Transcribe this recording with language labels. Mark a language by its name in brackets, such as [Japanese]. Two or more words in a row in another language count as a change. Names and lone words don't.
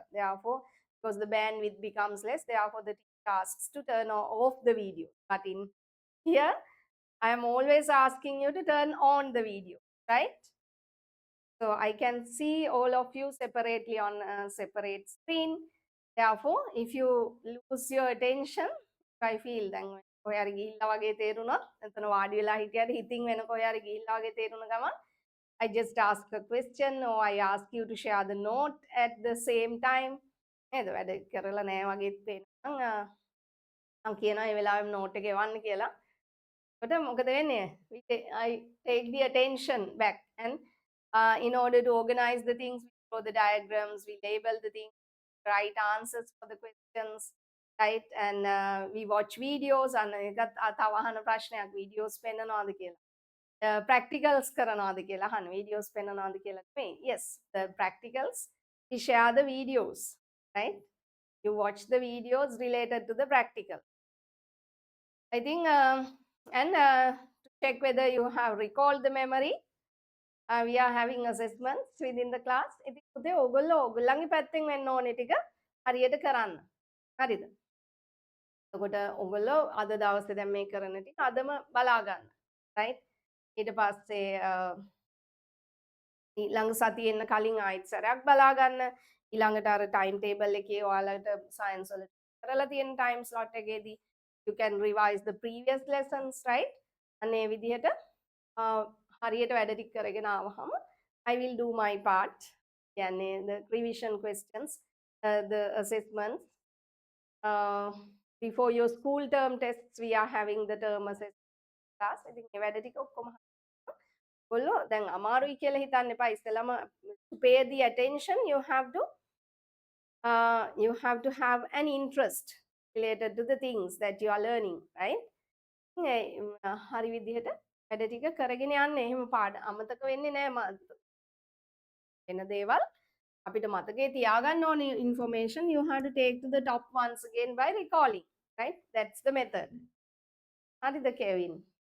[English] Therefore, because the bandwidth becomes less, therefore the teacher asks to turn off the video. But in here, I am always asking you to turn on the video, right? So I can see all of you separately on a separate screen. Therefore, if you lose your attention, I feel [Sinhala] දැන් ඔය හරි ගිහිල්ලා වගේ තේරුණොත් එතන වාඩි වෙලා හිටියට හිතින් වෙන කොහේ හරි ගිහිල්ලා වගේ තේරුණ ගමන් [English] I just ask a question or I ask you to share the note at the same time. [Sinhala] නේද වැඩ කරලා නැහැ වගේ පේනවා. මම කියනවා මේ වෙලාවෙම note එක එවන්න කියලා. [English] I take the attention back, and in order to organize the things, we draw the diagrams, we label the things, write answers for the questions, right? And we watch videos. And [Sinhala] තව අහන ප්‍රශ්නයක් videos පෙන්නනවාද කියලා. Practicals කරනවාද කියලා අහන videos පෙන්නනවාද කියලා නෙමෙයි. [English] Yes, the practicals, we share the videos, right? You watch the videos related to the practical. I think, and to check whether you have recalled the memory, we are having assessments within the class. [Sinhala] ඉතින් පුතේ ඕගොල්ලෝ ඕගොල්ලන්ගේ පැත්තෙන් වෙන්න ඕනේ ටික හරියට කරන්න. හරිද? එතකොට ඕගොල්ලෝ අද දවසේ දැන් මේ කරන ටික අදම බලා ගන්න. right? ඊට පස්සේ ඊළඟ සතියේ එන්න කලින් ආයෙත් සැරයක් බලා ගන්න. ඊළඟට අර [English] time table [Sinhala] එකේ ඔයාලට සයන්ස් වල කරලා තියෙන [English] time slot [Sinhala] එකේදී [English] you can revise the previous lessons, right? [Sinhala] අනේ විදිහට හරියට වැඩ ටික කරගෙන ආවහම [English] I will do my part. [Sinhala] කියන්නේ [English] the revision questions, the assessments. Before your school term tests, we are having the term assessment class. I think [Sinhala] මේ වැඩ ටික ඔක්කොම ඔයගොල්ලෝ දැන් අමාරුයි කියලා හිතන්න එපා. ඉස්සෙල්ලාම [English] to pay the attention, you have to have an interest related to the things that you are learning, right? [Sinhala] හරි විදිහට වැඩ ටික කරගෙන යන්න. එහෙම පාඩ අමතක වෙන්නේ නැහැ. වෙන දේවල් අපිට මතකේ තියාගන්න ඕනේ [English] information you have to take to the top once again by recalling, right? That's the method. [Sinhala] හරිද කෙවින්?